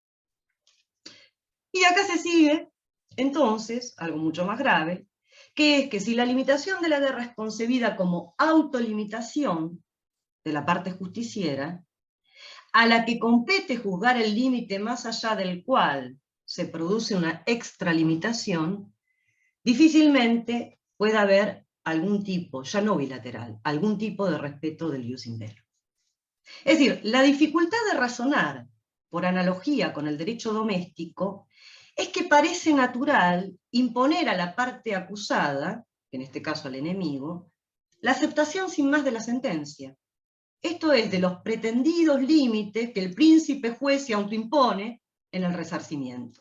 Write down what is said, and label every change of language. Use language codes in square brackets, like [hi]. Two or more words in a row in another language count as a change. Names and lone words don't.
[es] Y acá se sigue, entonces, algo mucho más grave, que es que si la limitación de la guerra es concebida como autolimitación de la parte justiciera, a la que compete juzgar el límite más allá del cual se produce una extralimitación, difícilmente puede haber algún tipo, ya no bilateral, algún tipo de respeto del [la] jus in bello. [es] Es decir, la dificultad de razonar, por analogía con el derecho doméstico, es que parece natural imponer a la parte acusada, en este caso al enemigo, la aceptación sin más de la sentencia. Esto es, de los pretendidos límites que el príncipe juez se autoimpone en el resarcimiento.